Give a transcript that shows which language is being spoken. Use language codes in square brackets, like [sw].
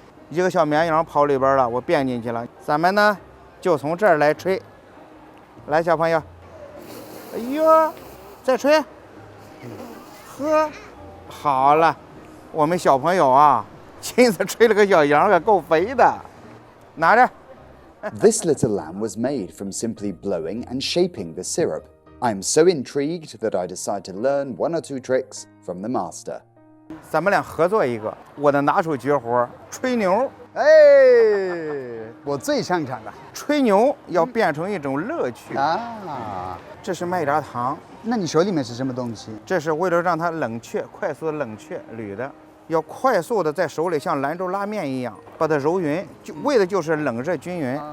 [zh] 一个小绵羊跑里边了，我变进去了。咱们呢，就从这儿来吹。来，小朋友。哎呦，再吹。呵，好了，我们小朋友啊，亲自吹了个小羊，可够肥的。拿着。 [en] This little lamb was made from simply blowing and shaping the syrup. I am so intrigued that I decide to learn one or two tricks from the master. [zh] 咱们俩合作一个，我的拿手绝活吹牛。哎，我最擅长的吹牛要变成一种乐趣啊！这是麦芽糖，那你手里面是什么东西？这是为了让它冷却，快速的冷却铝的，要快速的在手里像兰州拉面一样把它揉匀，就为的就是冷热均匀。